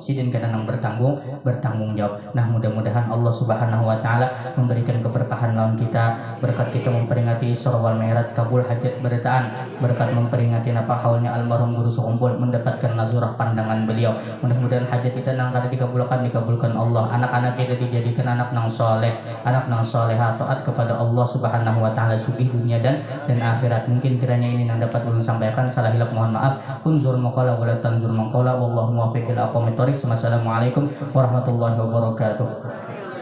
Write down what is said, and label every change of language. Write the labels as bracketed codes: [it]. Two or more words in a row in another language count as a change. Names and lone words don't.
[bjn] Sidin kana nang bertanggung jawab. Nah mudah-mudahan Allah [ar] سبحانه وتعالى [bjn] memberikan keberkahan lawan kita, berkat kita memperingati Isra wal Mi'raj, kabul hajat beritaan, berkat memperingati apa haulnya almarhum guru sekumpul mendapatkan nazurah pandangan beliau. Mudah-mudahan hajat kita nang kada dikabulkan Allah. Anak-anak kita dijadikan anak nang soleh, anak nang soleha, taat kepada Allah [ar] سبحانه وتعالى [bjn] sugih dunia dan akhirat. Mungkin kiranya ini yang dapat ulun sampaikan, salah hilap mohon maaf. [ar] انظر ما قال ولا تنظر من قال والله الموفق إلى أقوم الطريق. والسلام عليكم ورحمة الله وبركاته.